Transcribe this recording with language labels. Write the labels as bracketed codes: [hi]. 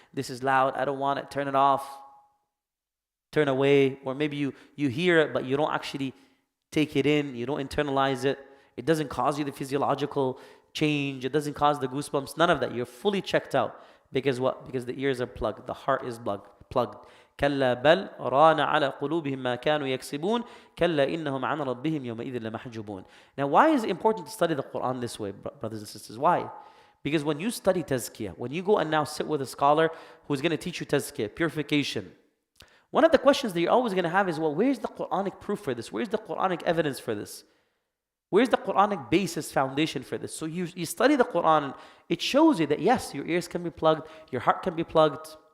[en] This is loud. I don't want it. Turn it off. Turn away. Or maybe you hear it, but you don't actually take it in. You don't internalize it. It doesn't cause you the physiological change. It doesn't cause the goosebumps. None of that. You're fully checked out. Because what? Because the ears are plugged. The heart is plugged. [ar] كلا بل ران على قلوبهم ما كانوا يكسبون كلا إنهم عن ربهم يومئذ لمحجوبون. [en] Now, why is it important to study the Quran this way, brothers and sisters? Why? Because when you study tazkiyah, when you go and now sit with a scholar who's going to teach you tazkiyah, purification, one of the questions that you're always going to have is, well, where's the Quranic proof for this? Where's the Quranic evidence for this? Where's the Quranic basis, foundation for this? So you study the Quran, it shows you that yes, your ears can be plugged, your heart can be plugged.